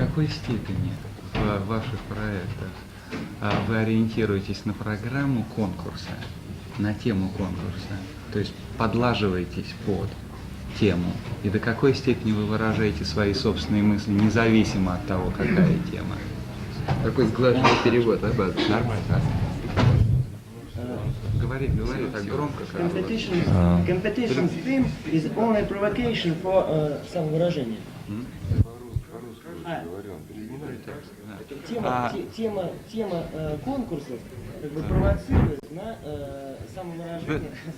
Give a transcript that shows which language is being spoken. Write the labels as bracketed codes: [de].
[ru] В какой степени в ваших проектах вы ориентируетесь на программу конкурса, на тему конкурса, то есть подлаживаетесь под тему, и до какой степени вы выражаете свои собственные мысли, независимо от того, какая тема? Такой сглаженный перевод, да, Баз? Нормально. Говори так громко, как [en] Competition theme is only provocation for [ru] самовыражение. Тема конкурсов как бы провоцирует на самовыражение.